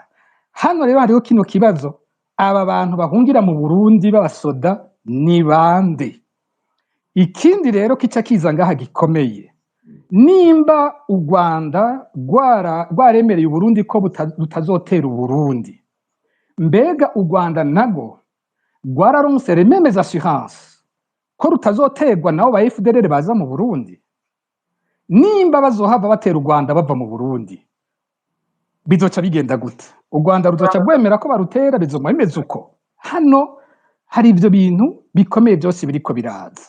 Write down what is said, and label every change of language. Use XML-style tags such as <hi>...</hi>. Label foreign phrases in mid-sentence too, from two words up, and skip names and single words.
<rn>Hano rero hariho kino kibazo, aba bantu bahungira mu Burundi b'abasoda ni bande? Ikindi rero kica kiza ngaha gikomeye, nimba u Rwanda rwaremereye Uburundi ko rutazotera Uburundi, mbega u Rwanda nago rwararonse</rn> <fr>les mêmes assurances</fr> <rn>ko rutazoterwa nabo ba FDLR baza mu Burundi. Nimba bazohava batera u Rwanda bava mu Burundi, bizoca bigenda gute? U Rwanda ruzoca rwemera ko barutera, bizoma bimeze uko? Hano hari ivyo bintu bikomeye byose biriko biraza.</rn>